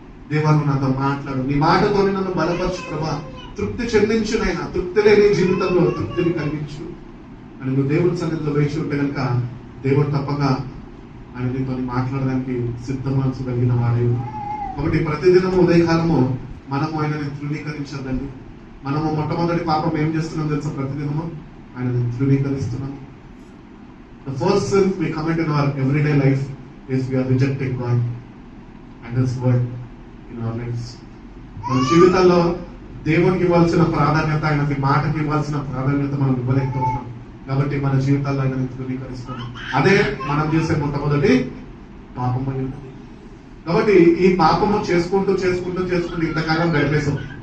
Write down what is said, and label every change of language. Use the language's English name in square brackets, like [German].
[Telugu] దేవా నువ్వు నాతో మాట్లాడు, నీ మాటతోని నన్ను బలపరచు ప్రభా, తృప్తి చెందించు నాయన, తృప్తి లేని జీవితంలో తృప్తిని కలిగించు అని నువ్వు దేవుడి సన్నిధిలో వేచి ఉంటే కనుక దేవుడు తప్పక ఆయన నీతో మాట్లాడడానికి సిద్ధమనసు కలిగిన వాడే. కాబట్టి ప్రతిదినము ఉదయకాలము మనము ఆయనని తృణీకరించద్దండి. మనము మొట్టమొదటి పాపం ఏం చేస్తున్నాం తెలుసా? ప్రతిదినము ఆయనని తృణీకరిస్తున్నాం. [English] The first sin we commit in our everyday life is we are rejecting God and His word in our lives. [Telugu] మన జీవితాల్లో దేవునికి ఇవ్వాల్సిన ప్రాధాన్యత, ఆయనకి మాటకి ఇవ్వాల్సిన ప్రాధాన్యత మనం ఇవ్వలేకపోతున్నాం. కాబట్టి మన జీవితాల్లో ఆయనని తృణీకరిస్తున్నాం. అదే మనం చేసే మొట్టమొదటి పాపం అయి ఉంటుంది. కాబట్టి ఈ పాపము చేసుకుంటూ ఇంతకాలం గడిపేసాం.